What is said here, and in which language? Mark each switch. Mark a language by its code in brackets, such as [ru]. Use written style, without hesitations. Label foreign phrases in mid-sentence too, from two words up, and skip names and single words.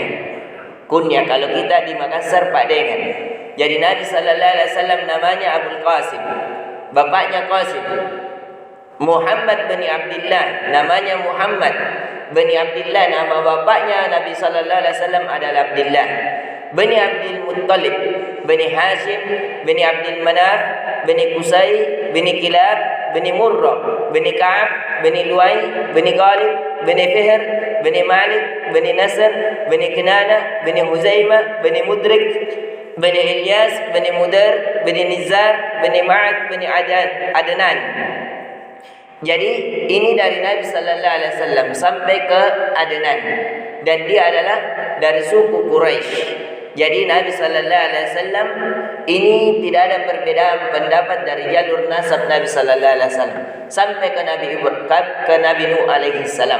[id] Kunyah, kalau kita di Makassar pakdengan. Jadi Nabi [ar] صلى الله عليه وسلم [id] namanya Abul Qasim. Bapaknya Qasim. Muhammad bin Abdullah, namanya Muhammad bin Abdullah. Nama bapaknya Nabi [ar] صلى الله عليه وسلم [id] adalah Abdullah. Bani Abdul Muttalib, Bani Hashim, Bani Abdul Manaf, Bani Qusay, Bani Kilab, Bani Murrah, Bani Ka'ab, Bani Luay, Bani Ghalib, Bani Fihr, Bani Malik, Bani Nasr, Bani Kinana, Bani Huzaimah, Bani Mudrik, Bani Ilyas, Bani Mudar, Bani Nizar, Bani Ma'ad, Bani Adnan. Jadi ini dari Nabi [ar] صلى الله عليه وسلم [id] sampai ke Adnan, dan dia adalah dari suku Quraisy. Jadi Nabi [ar] صلى الله عليه وسلم [id] ini tidak ada perbedaan pendapat dari jalur nasab Nabi [ar] صلى الله عليه وسلم [id] sampai ke Nabi Nuh [ar] عليه السلام.